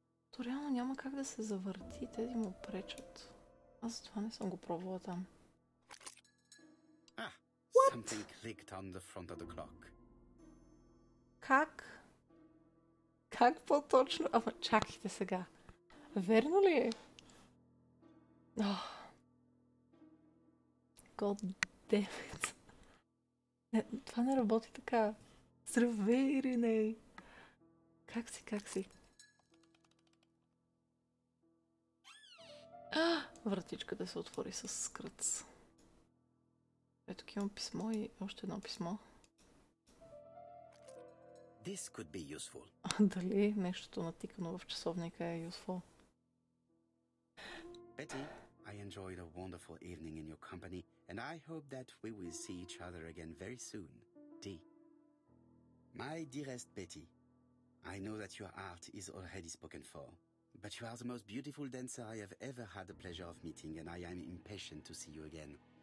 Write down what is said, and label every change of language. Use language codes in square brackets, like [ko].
[bg] То реално няма как да се завърти. Тези му пречат. Аз затова не съм го пробвала там. [en] Ah, something clicked on the front of the clock. [bg] Как? Как по-точно? Ама чакайте сега. Верно ли е? [en] God damn it. [bg] Не, това не работи така. Здравей, не. Как си? Вратичката се отвори с скръц. Ето тук имам писмо и още едно писмо. [en] This could be useful. [bg] Дали нещото натикано в часовника е useful? [en] Betty, I enjoyed a wonderful evening in your company, and I hope that we will see each other again very soon. D. My dearest Betty, I know that your art is already spoken for, but you are the most beautiful dancer I have ever had the pleasure of meeting, and I am impatient to see you again.